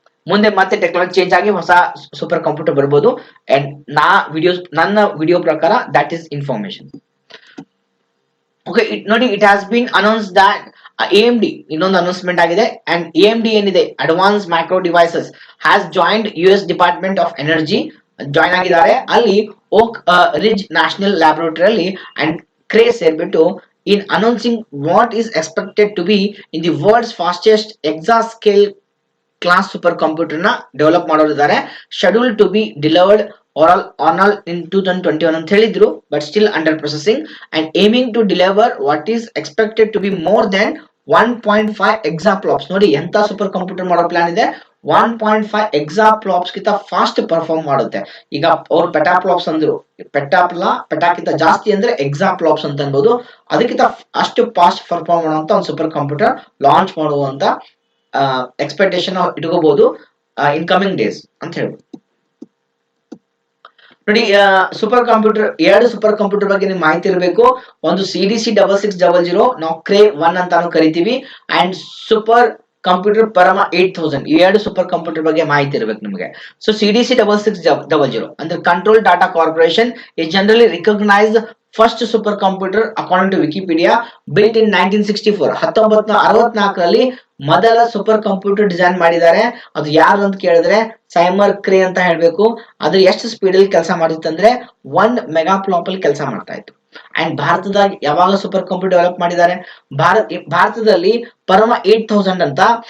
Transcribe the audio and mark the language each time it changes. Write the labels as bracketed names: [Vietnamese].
[Kannada] ಮುಂದೆ ಮತ್ತೆ technology change ಆಗಿ ಹೊಸ ಸೂಪರ್ ಕಂಪ್ಯೂಟರ್ ಬರ್ಬೋದು. ಅಂಡ್ ನನ್ನ ವಿಡಿಯೋ ಪ್ರಕಾರ ದಟ್ ಇಸ್ ಇನ್ಫಾರ್ಮೇಶನ್. ಓಕೆ, ನೋಡಿ, [English] it has been announce that [Kannada] AMD ಇನ್ನೊಂದು ಅನೌನ್ಸ್ಮೆಂಟ್ ಆಗಿದೆ. ಅಂಡ್ AMD ಏನಿದೆ, advance micro devices, has joined US department of energy join ಆಗಿದ್ದಾರೆ. ಅಲ್ಲಿ ಓಕ್ ರಿಡ್ಜ್ ನ್ಯಾಷನಲ್ ಲ್ಯಾಬೊರೇಟರಿ ಅಲ್ಲಿ and craze ಸೇರ್ಬಿಟ್ಟು [English] in announcing what is expected to be in the world's fastest exascale class supercomputer [Kannada] ನ develop ಮಾಡೋರಿದ್ದಾರೆ. [English] schedule to be delivered all in 2021 [Kannada] ಅಂತ ಹೇಳಿದ್ರು, [English] but still under processing and aiming to deliver what is expected to be more than [Kannada] 1.5 ಎಕ್ಸಾಫ್ಲಾಪ್ಸ್. ನೋಡಿ ಎಂತ super computer ಮಾಡೋ plan ಇದೆ. 1.5 ಎಕ್ಸಾಫ್ಲಾಪ್ಸ್ ಗಿಂತ fast perform ಮಾಡುತ್ತೆ. ಈಗ ಅವ್ರು ಪೆಟಾಫ್ಲಾಪ್ಸ್ ಅಂದ್ರು, ಪೆಟಾಕ್ಕಿಂತ ಜಾಸ್ತಿ ಅಂದ್ರೆ ಎಕ್ಸಾಫ್ಲಾಪ್ಸ್ ಅಂತ ಅನ್ಬೋದು. ಅದಕ್ಕಿಂತ ಅಷ್ಟು ಫಾಸ್ಟ್ ಪರ್ಫಾರ್ಮ್ ಮಾಡುವಂತ ಒಂದು ಸೂಪರ್ ಕಂಪ್ಯೂಟರ್ ಲಾಂಚ್ ಮಾಡುವಂತ ಎಕ್ಸ್ಪೆಕ್ಟೇಷನ್ ಇಟ್ಕೋಬಹುದು ಇನ್ ಕಮಿಂಗ್ ಡೇಸ್ ಅಂತ ಹೇಳ್ಬೋದು. ನೋಡಿ ಸೂಪರ್ ಕಂಪ್ಯೂಟರ್, ಎರಡು ಸೂಪರ್ ಕಂಪ್ಯೂಟರ್ ಬಗ್ಗೆ ನಿಮ್ಗೆ ಮಾಹಿತಿ ಇರಬೇಕು. ಒಂದು CDC 6600, ನಾವು ಕ್ರೇ 1 ಅಂತಾನು ಕರಿತೀವಿ, ಅಂಡ್ ಸೂಪರ್ ಕಂಪ್ಯೂಟರ್ ಪರಮ 8000. ಈ ಎರಡು ಸೂಪರ್ ಕಂಪ್ಯೂಟರ್ ಬಗ್ಗೆ ಮಾಹಿತಿ ಇರಬೇಕು ನಿಮಗೆ. [English] So CDC 6600 ಅಂದ್ರೆ control data corporation is generally recognized first super computer according to Wikipedia, built in 1964. [Kannada] 1964ರಲ್ಲಿ ಮೊದಲ ಸೂಪರ್ ಕಂಪ್ಯೂಟರ್ ಡಿಸೈನ್ ಮಾಡಿದ್ದಾರೆ. ಅದು ಯಾರು ಅಂತ ಕೇಳಿದ್ರೆ ಸೈಮರ್ ಕ್ರೇ ಅಂತ ಹೇಳ್ಬೇಕು. ಅದು ಎಷ್ಟು ಸ್ಪೀಡ್ ಅಲ್ಲಿ ಕೆಲಸ ಮಾಡುತ್ತೆ ಅಂದ್ರೆ 1 ಮೆಗಾಫ್ಲಾಪ್ ಅಲ್ಲಿ ಕೆಲಸ ಮಾಡ್ತಾ ಇತ್ತು. ಅಂಡ್ ಭಾರತದಾಗ ಯಾವಾಗ ಸೂಪರ್ ಕಂಪ್ಯೂಟರ್ ಡೆವಲಪ್ ಮಾಡಿದ್ದಾರೆ, ಭಾರತದಲ್ಲಿ ಪರಮ 8000 ಅಂತ.